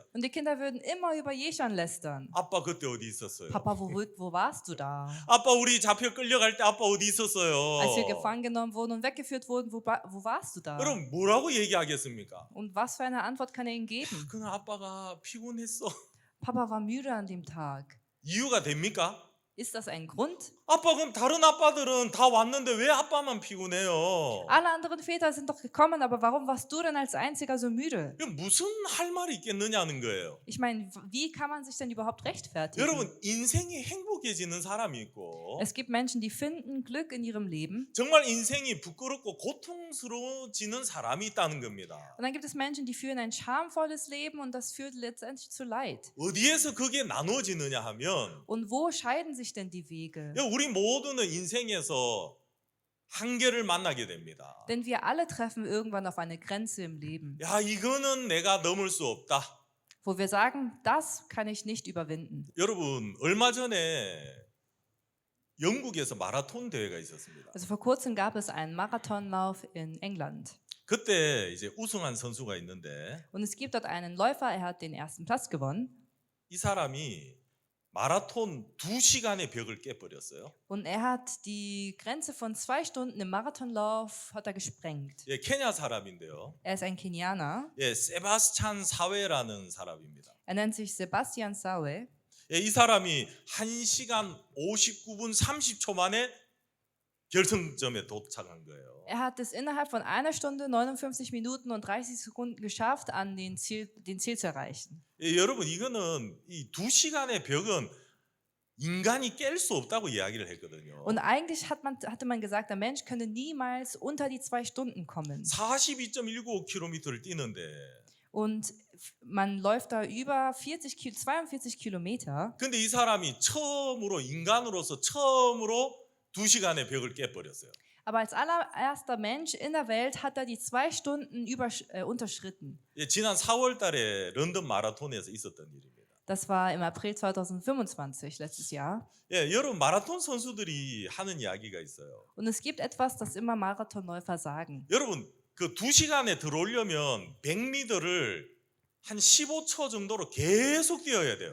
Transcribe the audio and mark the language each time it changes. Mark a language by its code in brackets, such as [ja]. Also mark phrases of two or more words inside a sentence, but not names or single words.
[de] Und die Kinder würden immer über Jeshan lästern. [ko] 아빠 그때 어디 있었어요? [de] Papa, wo warst du da? [ko] 아빠 우리 잡혀 끌려갈 때 아빠 어디 있었어요? [de] Als wir gefangen genommen wurden und weggeführt wurden, wo warst du da? [ko] 그럼 뭐라고 얘기하겠습니까? [de] Und was für eine Antwort kann er ihnen geben? [ko] 그냥 아빠가 피곤했어. [de] Papa war müde an dem Tag. [ko] 이유가 됩니까? [de] Ist das ein Grund? [ko] 아빠 그럼 다른 아빠들은 다 왔는데 왜 아빠만 피곤해요? [de] Alle anderen Väter sind doch gekommen, aber warum warst du denn als einziger so müde? [ko] 이거 무슨 할 말이 있겠느냐는 거예요. [de] Ich meine, wie kann man sich denn überhaupt rechtfertigen? [ko] 여러분 인생이 행복해지는 사람이 있고 [de] Es gibt Menschen, die finden Glück in ihrem Leben. [ko] 정말 인생이 부끄럽고 고통스러워지는 사람이 있다는 겁니다. [de] Und dann gibt es Menschen, die führen ein schamvolles Leben und das führt letztendlich zu Leid. [ko] 어디에서 그게 나눠지느냐 하면 [de] Und wo scheiden sich denn die Wege? [ko] 우리 모두는 인생에서 한계를 만나게 됩니다. [de] Denn wir alle treffen irgendwann auf eine Grenze im Leben, [ko] 야, 이거는 내가 넘을 수 없다. [de] wo wir sagen, das kann ich nicht überwinden. [ko] 여러분, 얼마 전에 영국에서 마라톤 대회가 있었습니다. [de] Also vor kurzem gab es einen Marathonlauf in England. [ko] 그때 이제 우승한 선수가 있는데 [de] Und es gibt dort einen Läufer, er hat den ersten Platz gewonnen. [ko] 이 사람이 마라톤 2시간의 벽을 깨버렸어요. [de] Und er hat die Grenze von 2 Stunden im Marathonlauf hat er gesprengt. [ko] 예, 케냐 사람인데요. [de] Er ist ein Kenianer. [ko] 예, 세바스찬 사웨라는 사람입니다. [de] Er nennt sich Sebastian Sawe. [ko] 예, 이 사람이 1시간 59분 30초 만에 결승점에 도착한 거예요. [de] Er hat es innerhalb von 1 Stunde, 59 Minuten und 30 Sekunden geschafft, an den Ziel zu erreichen. [ko] 예, 여러분 이거는 이 2시간의 벽은 인간이 깰 수 없다고 이야기를 했거든요. [de] Und eigentlich hatte man gesagt, der Mensch könne niemals unter die 2 Stunden kommen. [ko] 42.195km를 뛰는데 [de] Und man läuft da über 42 Kilometer. [ko] 근데 이 사람이 처음으로 인간으로서 처음으로 2시간의 벽을 깨버렸어요. [de] Aber als allererster Mensch in der Welt hat er die 2 Stunden unterschritten. [ko] 예, 지난 4월 달에 런던 마라톤에서 있었던 일입니다. [de] Das war im April 2025, letztes Jahr. [ko] 예, 여러분 마라톤 선수들이 하는 이야기가 있어요. [de] Und es gibt etwas, das immer Marathonläufer sagen. [ko] 여러분 그 2시간에 들어오려면 100m를 한 15초 정도로 계속 뛰어야 돼요.